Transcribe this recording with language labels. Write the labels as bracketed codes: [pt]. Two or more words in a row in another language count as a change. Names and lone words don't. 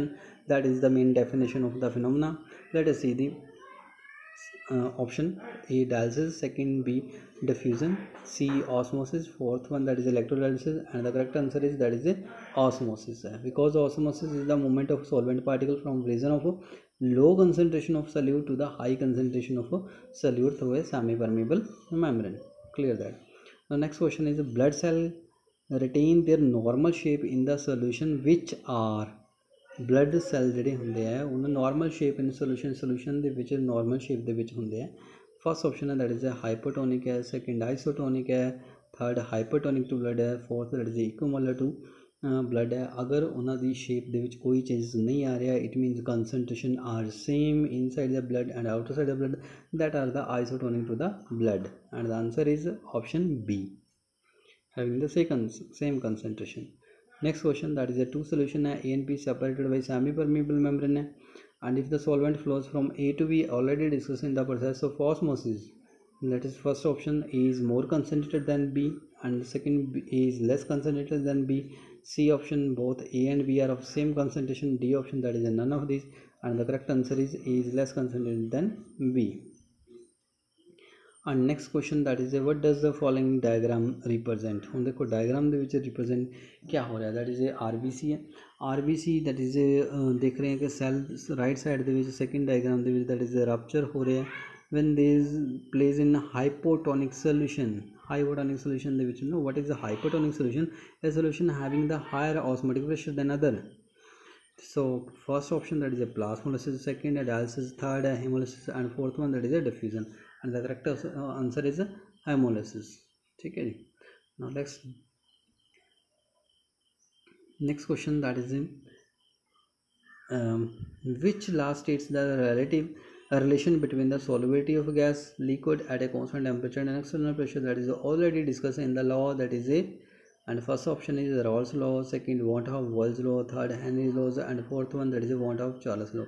[en] That is the main definition of the phenomena. Let us see the option A dialysis, second B diffusion, C osmosis, fourth one that is electrolysis, and the correct answer is that is a osmosis, because osmosis is the movement of solvent particle from region of low concentration of solute to the high concentration of solute through a semi permeable membrane. Clear that. The next question is blood cell retain their normal shape in the solution which are, blood cell [pa] ਜਿਹੜੇ ਹੁੰਦੇ ਆ ਉਹਨਾਂ [en] normal shape in solution [pa] ਦੇ ਵਿੱਚ [en] normal shape [pa] ਦੇ ਵਿੱਚ ਹੁੰਦੇ ਆ। [en] first option ਹੈ that is a hypertonic ਹੈ, second isotonic ਹੈ, third hypertonic to blood ਹੈ, fourth that is equimolar to blood ਹੈ। [pa] अगर ਉਹਨਾਂ ਦੀ shape ਦੇ ਵਿੱਚ ਕੋਈ changes [hi] नहीं आ [pa] ਰਿਹਾ, [en] it means concentration are same inside the blood and outside the blood, that are the isotonic to the blood, and the answer is option B. having the same concentration. Next question, that is a two solution A and B separated by semi-permeable membrane, and if the solvent flows from A to B, already discussed in the process of osmosis. That is, first option A is more concentrated than B, and second B is less concentrated than B. C option, both A and B are of same concentration. D option, that is a none of these, and the correct answer is A is less concentrated than B. And next question, that is what does the following diagram represent? [pa] ਹੁਣ देखो diagram ਦੇ ਵਿੱਚ represent [hi] क्या हो [pa] ਰਿਹਾ, [en] that is RBC है. RBC that is [hi] देख रहे हैं कि [en] cell right side [pa] ਦੇ ਵਿੱਚ [en] second diagram [pa] ਦੇ ਵਿੱਚ [en] that is rupture [pa] ਹੋ ਰਿਹਾ [en] when there is placed in hypotonic solution. Hypotonic solution [pa] ਦੇ ਵਿੱਚ [en] no, what is the hypotonic solution? A solution having the higher osmotic pressure than other. So first option, that is a plasmolysis, second a dialysis, third a hemolysis, and fourth one that is a diffusion, and the correct answer is a hemolysis. [hi] ठीक है जी. [en] Now next question, that is which law states the relation between the solubility of gas liquid at a constant temperature and external pressure, that is already discussed in the law, that is a, and first option is Raoult's law, second want of Wolff's law, third Henry's laws, and fourth one that is a want of Charles' law.